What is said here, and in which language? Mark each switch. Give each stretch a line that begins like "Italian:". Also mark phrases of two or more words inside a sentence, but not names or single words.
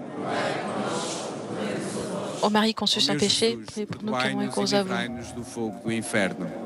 French: Ô Marie conçue sans péché, priez pour nous qui avons recours à vous.
Portuguese: Livrai-nos do fogo do inferno.